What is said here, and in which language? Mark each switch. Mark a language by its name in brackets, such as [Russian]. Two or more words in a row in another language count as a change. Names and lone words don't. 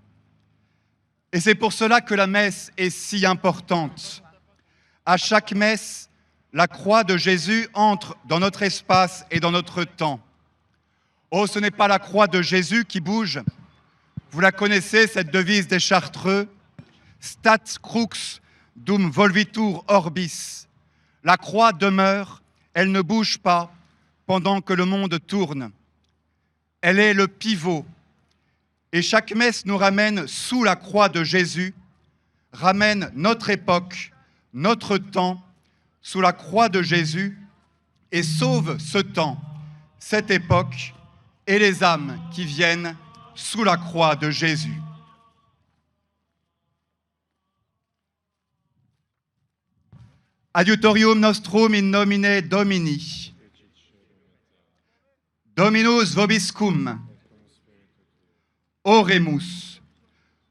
[French] Et c'est pour cela que la messe est si importante. À chaque messe, la croix de Jésus entre dans notre espace et dans notre temps. Oh, ce n'est pas la croix de Jésus qui bouge. Vous la connaissez, cette devise des Chartreux, [Latin] Stat crux dum volvitur orbis. [French] La croix demeure, elle ne bouge pas pendant que le monde tourne. Elle est le pivot. Et chaque messe nous ramène sous la croix de Jésus, ramène notre époque, notre temps, sous la croix de Jésus, et sauve ce temps, cette époque, et les âmes qui viennent sous la croix de Jésus. [Latin] Adiutorium nostrum in nomine Domini. Dominus vobiscum. Oremus.